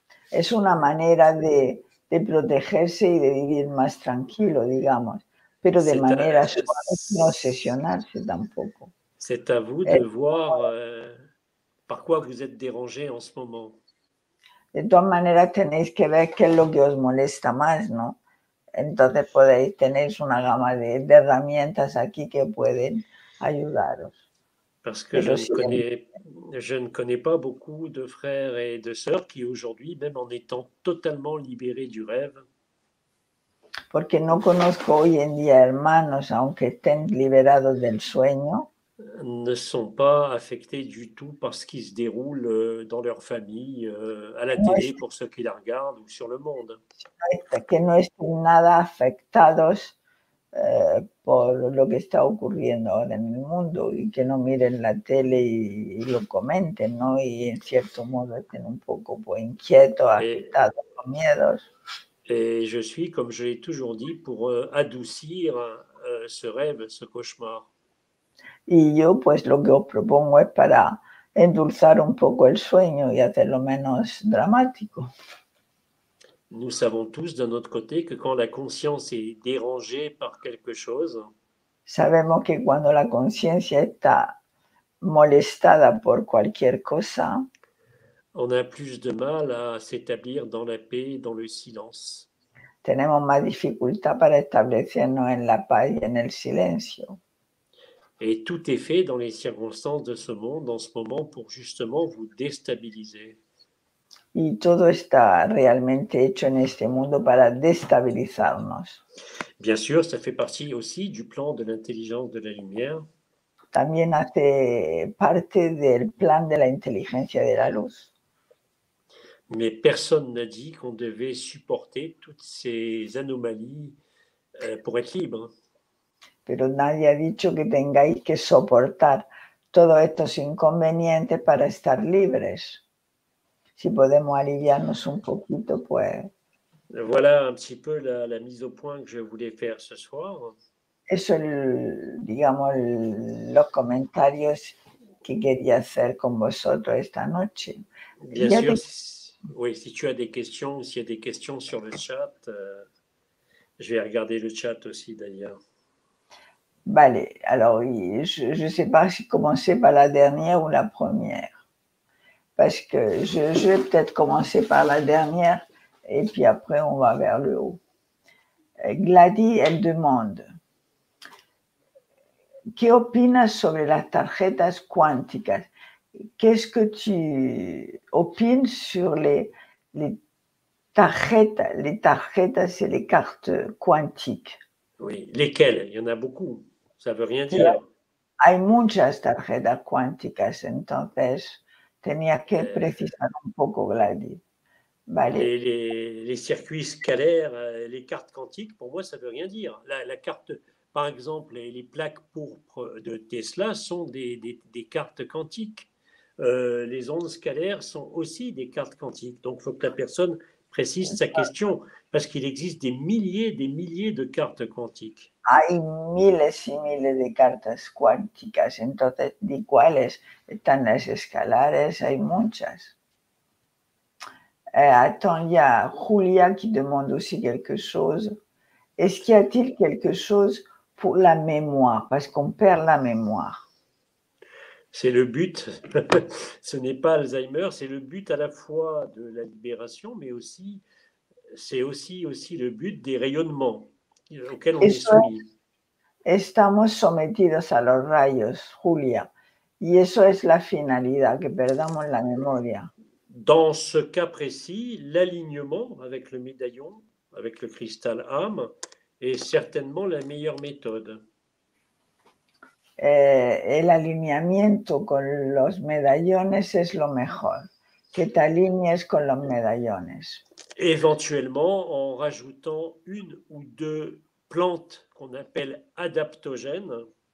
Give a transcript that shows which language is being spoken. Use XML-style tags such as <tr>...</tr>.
<es>Es una manera de protegerse y de vivir más tranquilo, digamos, pero de manera suave, sin obsesionarse tampoco.</es> <fr>C'est à vous de voir par quoi vous êtes dérangé en ce moment.</fr> <es>De todas maneras, tenéis que ver qué es lo que os molesta más, ¿no? Entonces tenéis una gama de herramientas aquí que pueden ayudaros.</es> <fr>Parce que je ne connais pas beaucoup de frères et de sœurs qui aujourd'hui, même en étant totalement libérés du rêve,</fr> <es>porque no conozco hoy en día hermanos, aunque estén liberados del sueño,</es> <fr>ne sont pas affectés du tout par ce qui se déroule dans leur famille, à la</fr> <es>no</es> <fr>télé pour ceux qui la regardent ou sur le monde.</fr> <es>que no estén nada afectados por lo que está ocurriendo ahora en el mundo y que no miren la tele y lo comenten, ¿no? Y en cierto modo estén un poco pues, inquietos, agitados, con miedos.</es> <fr>Et je suis, comme je l'ai toujours dit, pour adoucir ce rêve, ce cauchemar.</fr> <es>Y yo pues lo que os propongo es para endulzar un poco el sueño y hacerlo menos dramático.</es> <fr>Nous savons tous d'un autre côté que quand la conscience est dérangée par quelque chose,</fr> <es>sabemos que cuando la conciencia está molestada por cualquier cosa,</es> <fr>on a plus de mal à s'établir dans la paix, dans le silence.</fr> <es>tenemos más dificultad para establecernos en la paz y en el silencio.</es> <fr>Et tout est fait dans les circonstances de ce monde en ce moment pour justement vous déstabiliser.</fr> <es>Y todo está realmente hecho en este mundo para destabilizarnos.</es> <fr>Bien sûr, ça fait partie aussi du plan de l'intelligence de la lumière.</fr> <es>También hace parte del plan de la inteligencia de la luz.</es> <fr>Mais personne n'a dit qu'on devait supporter toutes ces anomalies pour être libre.</fr> <es>Pero nadie ha dicho que tengáis que soportar todos estos inconvenientes para estar libres. Si podemos aliviarnos un poquito, pues.</es> <fr>Voilà un petit peu la mise au point que je voulais faire ce soir.</fr> <es>Eso es, digamos, los comentarios que quería hacer con vosotros esta noche.</es> <fr>Bien sûr, oui, si tu as des questions, s'il y a des questions sur le chat, je vais regarder le chat aussi d'ailleurs. Vale, alors je ne sais pas si commencer par la dernière ou la première. Parce que je vais peut-être commencer par la dernière et puis après on va vers le haut.</fr> <es>Gladys,</es> <fr>elle demande,</fr> <es>¿qué opinas sobre las tarjetas cuánticas?</es> <fr>Qu'est-ce que tu opines sur les tarjetas et les cartes quantiques? Oui, lesquelles? Il y en a beaucoup. Ça ne veut rien dire.</fr> <es>Hay muchas tarjetas cuánticas, entonces tenía que precisar un poco, Gladys. Vale.</es> <fr>Les circuits scalaires, les cartes quantiques, pour moi, ça ne veut rien dire. La carte, par exemple, les plaques pourpres de Tesla sont des cartes quantiques. Les ondes scalaires sont aussi des cartes quantiques. Donc, il faut que la personne précise sa question, parce qu'il existe des milliers de cartes quantiques.</fr> <es>Hay miles y miles de cartas cuánticas, entonces, ¿de cuáles están las escalares? Hay muchas.</es> <fr>Attends, il y a Julia qui demande aussi quelque chose. Est-ce qu'il y a-t-il quelque chose pour la mémoire? Parce qu'on perd la mémoire. C'est le but. Ce n'est pas Alzheimer, c'est le but à la fois de la libération, mais aussi, c'est aussi le but des rayonnements auxquels on est soumis.</fr> <es>Estamos sometidos a los rayos, Julia, y eso es la finalidad, que perdamos la memoria.</es> <fr>Dans ce cas précis, l'alignement avec le médaillon, avec le cristal âme, est certainement la meilleure méthode.</fr> <es>El alineamiento con los medallones es lo mejor, que te alinees con los medallones.</es> <fr>Éventuellement, en rajoutant une ou deux plantes qu'on appelle adaptogènes.</fr>